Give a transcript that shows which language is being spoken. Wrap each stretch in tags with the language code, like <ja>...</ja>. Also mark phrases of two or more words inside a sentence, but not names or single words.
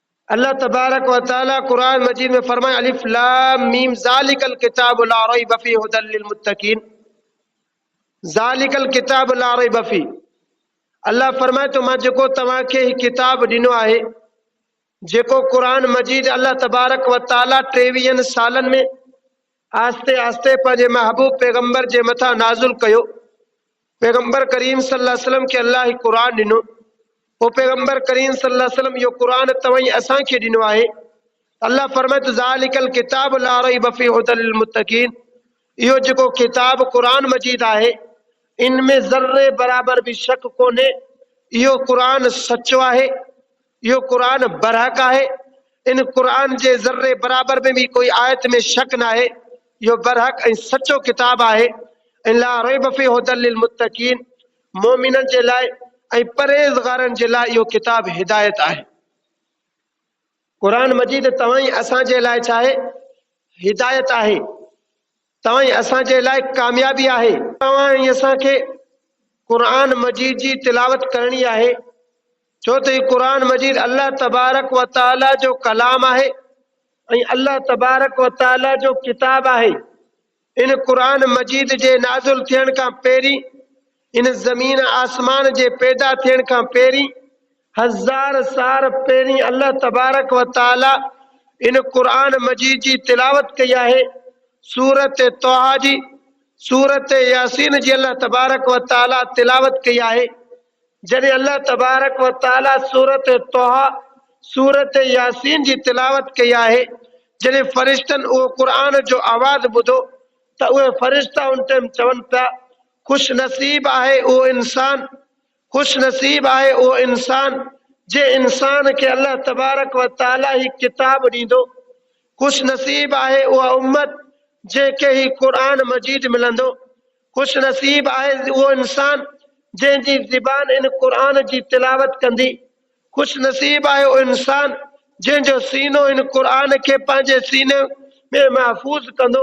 <ar>الله تبارك وتعالى</ar> <sd>कुरान मजीद में फरमाए</sd> <ar>ألف لام ميم ذلك الكتاب لا ريب فيه هدى للمتقين. ذلك الكتاب لا ريب فيه,</ar> <sd>अल्लाह फरमाए तो मां जेको तव्हांखे ही किताब ॾिनो आहे, जेको कुरान मजीद</sd> <ar>الله تبارك وتعالى</ar> <sd>23 सालन में आस्ते आस्ते पंहिंजे महबूब पैगंबर जे मथां नाज़िल कयो। पैगंबर करीम</sd> <ar>صلى الله عليه وسلم</ar> <sd>खे अल्लाह ही कुरान ॾिनो। वो पैगंबर करीम</sd> <ar>صلى الله عليه وسلم</ar> <sd>यो कुरान तव्हां असांखे ॾिनो आहे। अल्लाह फरमाए तो</sd> <ar>ذلك الكتاب لا ريب فيه هدى للمتقين,</ar> <sd>इहो जेको किताब कुरान मजीद आहे इनमें ज़र्रे बराबर भी शक कोन्हे। इहो कुरान सचो आहे, इहो कुरान बरहक आहे। इन कुरान जे ज़र्रे बराबर में भी कोई आयत में शक न आहे। इहो बरहक ऐं सचो किताब आहे।</sd> <ar>لا ريب فيه هدى للمتقين,</ar> <sd>मोमिनन जे लाइ ऐं परहेज़गारन जे लाइ इहो किताब हिदायत आहे। कुरान मजीद तव्हां असांजे लाइ छा आहे? हिदायत आहे। तव्हां असांजे लाइ कामयाबी आहे। तव्हां असांखे कुरान मजीद जी तिलावत करणी आहे, छो त हीउ कुरान मजीद</sd> <ar>الله تبارك وتعالى</ar> <sd>जो कलाम आहे ऐं</sd> <ar>الله تبارك وتعالى</ar> <sd>जो किताब आहे। इन कुरान मजीद जे नाज़िल थियण खां पहिरीं, इन ज़मीन आसमान जे पैदा थियण खां पहिरीं, 1000 साल पहिरीं</sd> <ar>الله تبارك وتعالى</ar> <sd>इन कुरान मजीद जी तिलावत कई आहे। सूरत तोहा जी, सूरत यासीन जी</sd> <ar>الله تبارك وتعالى</ar> <sd>तिलावत कई आहे। जॾहिं</sd> <ar>الله تبارك وتعالى</ar> <sd>सूरत तोहा, सूरत यासीन जी तिलावत कई आहे, जॾहिं फ़रिश्तन उहो कुरान जो आवाज़ ॿुधो त उहे फ़रिश्ता उन टाइम चवनि पिया खुश नसीब आहे उहो इंसान, खुश नसीब आहे उहो इंसान जे इंसान के</sd> <ar>الله تبارك وتعالى</ar> <sd>ही किताब ॾींदो। खुश नसीब आहे उहा उम्मत जेके ही कुरान मजीद मिलंदो। खुश नसीब आहे उहो इंसान जंहिंजी ज़बान इन कुरान जी तिलावत कंदी। खुश नसीब आहे उहो इंसान जंहिंजो सीनो इन कुरान खे पंहिंजे सीने में महफूज़ कंदो।</sd>